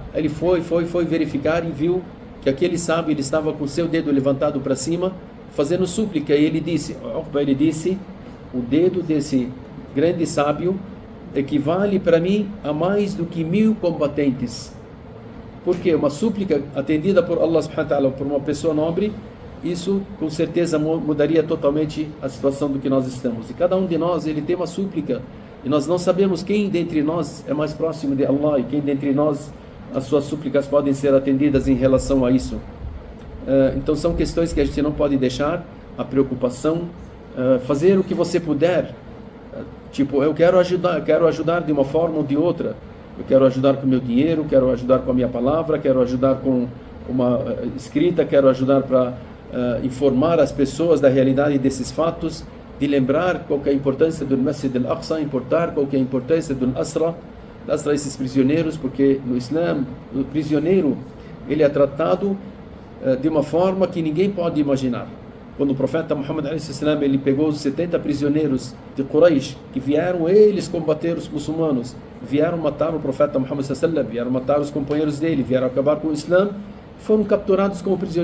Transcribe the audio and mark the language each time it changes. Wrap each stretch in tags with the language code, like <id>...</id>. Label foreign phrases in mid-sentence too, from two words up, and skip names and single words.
<pt>Aí ele foi verificar e viu que aquele sábio ele estava com o seu dedo levantado para cima fazendo súplica. E ele disse, o dedo desse grande sábio equivale para mim a mais do que 1000 combatentes. Porque uma súplica atendida por Allah</pt> <ar>سبحانه وتعالى,</ar> <pt>por uma pessoa nobre, isso com certeza mudaria totalmente a situação do que nós estamos. E cada um de nós ele tem uma súplica e nós não sabemos quem dentre nós é mais próximo de Allah e quem dentre nós as suas súplicas podem ser atendidas em relação a isso. Então são questões que a gente não pode deixar. A preocupação, fazer o que você puder. Tipo, eu quero ajudar de uma forma ou de outra. Eu quero ajudar com o meu dinheiro, quero ajudar com a minha palavra, quero ajudar com uma escrita, quero ajudar para informar as pessoas da realidade desses fatos, de lembrar qual que é a importância do Masjid al-Aqsa, importar qual que é a importância do Asra, esses prisioneiros, porque no Islã, o prisioneiro, ele é tratado de uma forma que ninguém pode imaginar. Quando o profeta Muhammad a.s. ele pegou os 70 prisioneiros de Quraysh, que vieram eles combater os muçulmanos, vieram matar o profeta Muhammad a.s., vieram matar os companheiros dele, vieram acabar com o Islã, foram capturados como prisioneiros.</pt>